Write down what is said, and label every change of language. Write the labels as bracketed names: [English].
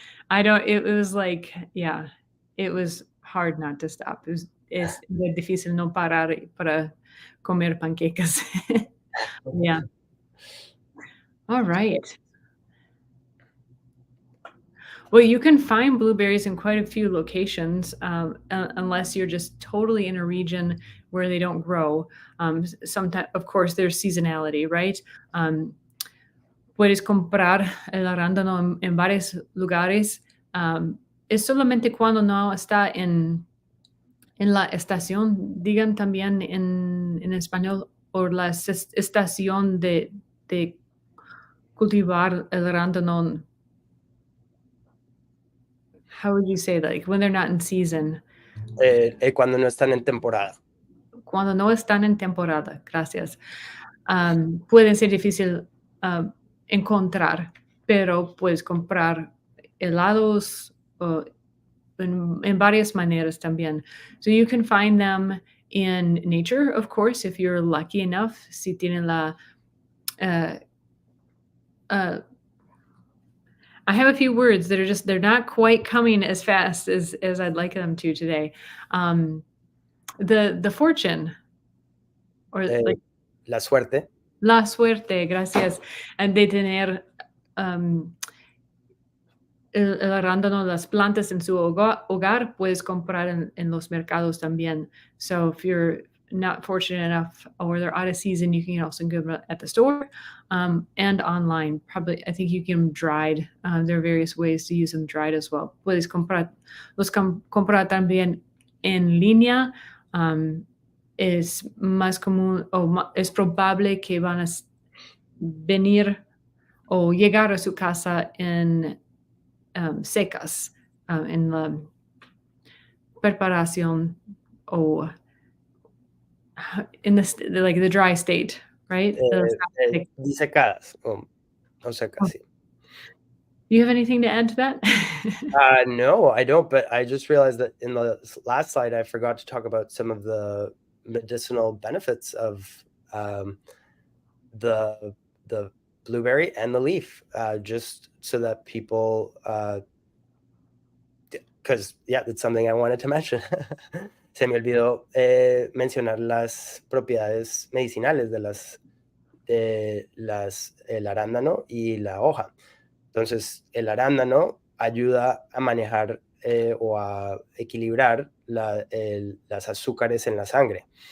[English] It was like, yeah, it was hard not to stop. [Spanish] Es muy difícil no parar para comer panquecas. [English] Yeah. All right. Well, you can find blueberries in quite a few locations, unless you're just totally in a region where they don't grow. Sometimes, of course, there's seasonality, right? [Spanish] Puedes comprar el arándano en varios lugares. Es solamente cuando no está en la estación, digan también en español o la estación de cultivar el arándano. [English] How would you say, like, when they're not in season? [Spanish] Cuando no están en temporada. Cuando no están en temporada, gracias. Pueden ser difícil encontrar, pero puedes comprar helados en varias maneras también. [English] So you can find them in nature, of course, if you're lucky enough. [Spanish] Si tienen la [English] uh, uh, I have a few words that are they're not quite coming as fast as I'd like them to today. The fortune, or like [Spanish] La suerte. la suerte, gracias, de tener el arándano, las plantas en su hogar, puedes comprar en los mercados también. [English] So if you're not fortunate enough or they're out of season, you can also get them at the store and online. Probably, I think you get them dried. There are various ways to use them dried as well. [Spanish] Puedes comprar también en línea. Es más común o es probable que van a venir o llegar a su casa en secas, en la preparación o [English] in the dry state, right? [Spanish] Disecadas o secas, sí. [English] Do you have anything to add to that? No, I don't, but I just realized that in the last slide, I forgot to talk about some of the medicinal benefits of the blueberry and the leaf, just so that people, because that's something I wanted to mention. [Spanish] Se me olvidó mencionar las propiedades medicinales de el arándano y la hoja. Entonces, el arándano ayuda a manejar o a equilibrar las azúcares en la sangre.